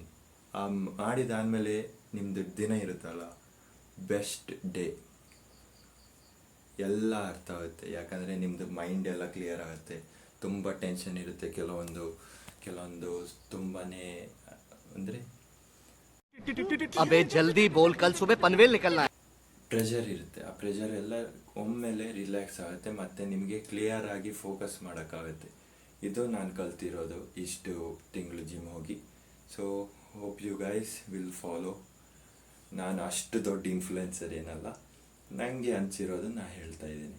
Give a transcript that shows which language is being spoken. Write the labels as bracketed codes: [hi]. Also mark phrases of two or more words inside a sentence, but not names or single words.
[kn] ಮಾಡಿದಾದಮೇಲೆ ನಿಮ್ಮದು ದಿನ ಇರುತ್ತಲ್ಲ, [en] best day [kn] ಎಲ್ಲ ಅರ್ಥ ಆಗುತ್ತೆ. ಯಾಕಂದರೆ ನಿಮ್ಮದು ಮೈಂಡ್ ಎಲ್ಲ ಕ್ಲಿಯರ್ ಆಗುತ್ತೆ. ತುಂಬ ಟೆನ್ಷನ್ ಇರುತ್ತೆ, ಕೆಲವೊಂದು ತುಂಬಾ ಅಂದರೆ [hi] अबे जल्दी बोल, कल सुबह पनवेल निकलना है. [kn] ಪ್ರೆಷರ್ ಇರುತ್ತೆ. ಆ ಪ್ರೆಷರ್ ಎಲ್ಲ ಒಮ್ಮೆಲೆ ರಿಲ್ಯಾಕ್ಸ್ ಆಗುತ್ತೆ ಮತ್ತು ನಿಮಗೆ ಕ್ಲಿಯರ್ ಆಗಿ ಫೋಕಸ್ ಮಾಡೋಕ್ಕಾಗುತ್ತೆ. ಇದು ನಾನು ಕಲ್ತಿರೋದು ಇಷ್ಟು ತಿಂಗಳು ಜಿಮ್ ಹೋಗಿ. [en] So hope you guys will follow. [kn] ನಾನು ಅಷ್ಟು ದೊಡ್ಡ ಇನ್ಫ್ಲುಯೆನ್ಸರ್ ಏನಲ್ಲ, ನನಗೆ ಅನಿಸಿರೋದು ನಾನು ಹೇಳ್ತಾ ಇದ್ದೀನಿ.